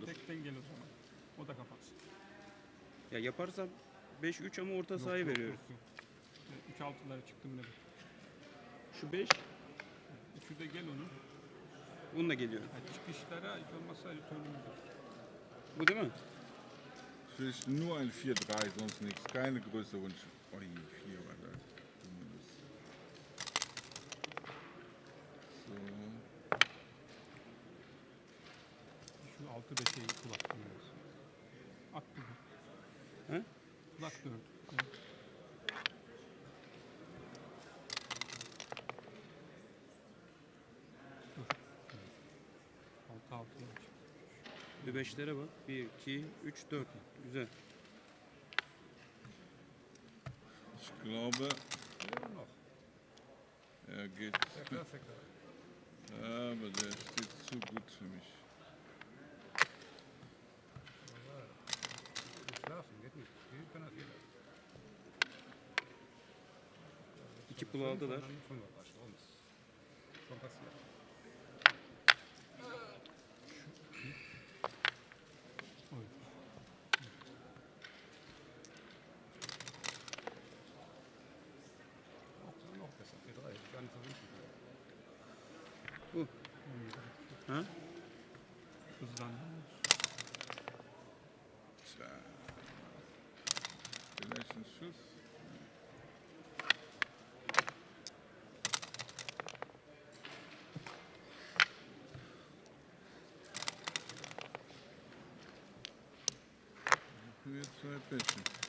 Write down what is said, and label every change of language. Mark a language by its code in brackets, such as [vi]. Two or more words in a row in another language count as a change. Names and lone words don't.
[tr] Tekten gel o zaman. O da kapatsın. Ya yaparsam 5-3 ama orta sahayı veriyoruz. 3 altılara çıktım dedim. Şu 5, Üçü de gel onu. bununla geliyorum. Ha, çıkışlara hiç olmazsa returnudur. Bu değil mi? [de] Vielleicht nur ein 4-3, sonst nichts. Keine größere Wunsch. Oh, 4 war da. Zumindest. So. [tr] Şu 6-5'e kulak dönüyoruz. At bunu. He? Kulak dön. Dur. 6-6'ya çık. Bir 5'lere bak. 1, 2, 3, 4. Güzel. [de] Ich glaube, Ja, noch. er geht. Der Klassiker. Aber der steht zu gut für mich. Nicht schlafen, geht nicht. Wie kann das jeder? [tr] 2 pul aldılar. [de] Dann 5 war schon. Schon passiert. Oy. Noch besser. 4-3. Ist gar nicht so wichtig. [tr] Bu. Ha? Hızlandı. [de] Tja. Vielleicht ein Schuss. Wir 2 Plätze.